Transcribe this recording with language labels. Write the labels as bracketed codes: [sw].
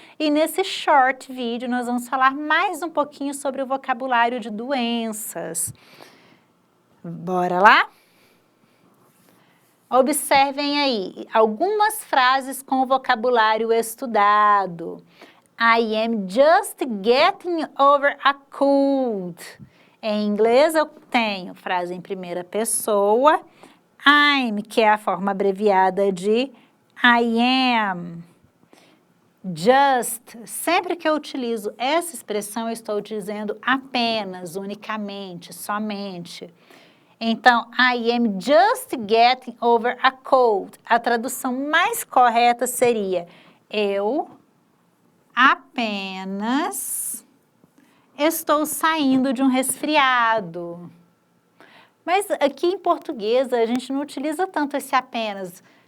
[pt] E nesse short vídeo nós vamos falar mais um pouquinho sobre o vocabulário de doenças. Bora lá? Observem aí algumas frases com o vocabulário estudado. [en] I am just getting over a cold. [pt] Em inglês eu tenho frase em primeira pessoa. I'm, que é a forma abreviada de I am. Just, sempre que eu utilizo essa expressão, eu estou dizendo apenas, unicamente, somente. [en] Então, I am just getting over a cold. [pt] A tradução mais correta seria eu apenas estou saindo de um resfriado. Mas aqui em português a gente não utiliza tanto esse apenas.